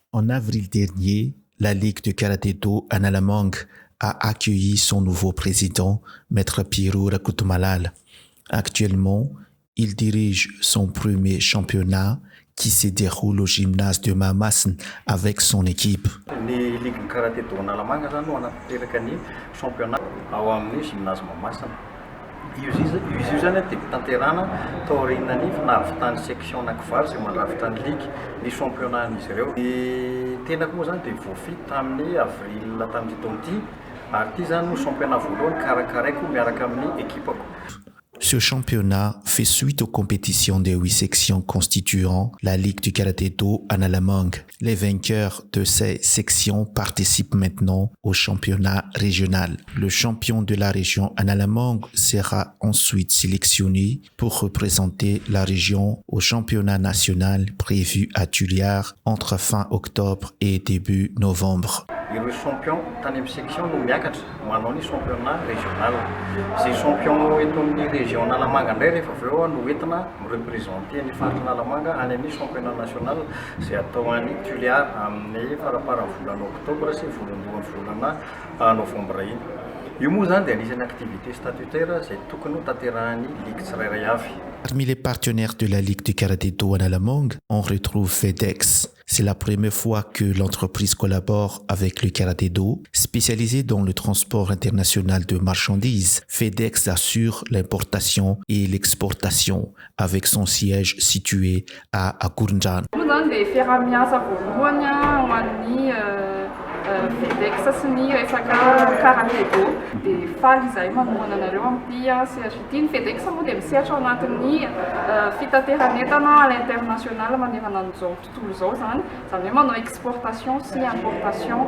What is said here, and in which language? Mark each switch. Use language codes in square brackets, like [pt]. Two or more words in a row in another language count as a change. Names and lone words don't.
[fr] En avril dernier, la Ligue de karaté-do Analamang a accueilli son nouveau président, Maître Pirou Rakoutumalal. Actuellement, il dirige son premier championnat qui se déroule au gymnase de Mahamasina avec son équipe. [mg] Ny Ligue karaté-do Analamanga zany no anatanteraka ny championnat ao amin'ny gymnase Mahamasina. Izy io zany dia tanterana tao aorianany nahavitany section anankivalo izay mandrafitra ny ligue ny championnat-n'izy ireo. Ny tenako moa zany dia voafily tamin'ny avril tamin'ity taona ity, ary ity zany no championnat voalohany karakaraiko miaraka amin'ny équipako. [fr] Ce championnat fait suite aux compétitions des 8 sections constituant la Ligue du karaté-do Analamang. Les vainqueurs de ces sections participent maintenant au championnat régional. Le champion de la région Analamang sera ensuite sélectionné pour représenter la région au championnat national prévu à Tuliar entre fin octobre et début novembre. [mg] Ireo champion tany amin'ny section no miakatra manao ny [fr] championnat régional. [mg] Zay champion eto amin'ny région Analamanga indray rehefa avy eo no entina mireprésenter ny faritra Analamanga any amin'ny [fr] championnat national [mg] izay atao any Tuliar amin'ny faraparan'ny volana octobre sy voalohan'ny volana novembre iny. Io moa zany dia anisan'ny activité statutaire izay tokony ho tanterahan'ny ligue tsirairay avy. [fr] Parmi les partenaires de la Ligue de karaté-do Analamang, on retrouve FedEx. C'est la première fois que l'entreprise collabore avec le karaté-do, spécialisé dans le transport international de marchandises. FedEx assure l'importation et l'exportation avec son siège situé à Akorondrano. [mg] FedEx sy ny resaka karaté-do dia faly izay manohana anareo amin'ny CHT. Ny FedEx moa dia misehatra ao anatin'ny fitateran'entana [fr] à l'international [mg] manerana an'izao tontolo izao zany hoe manao exportation sy importation.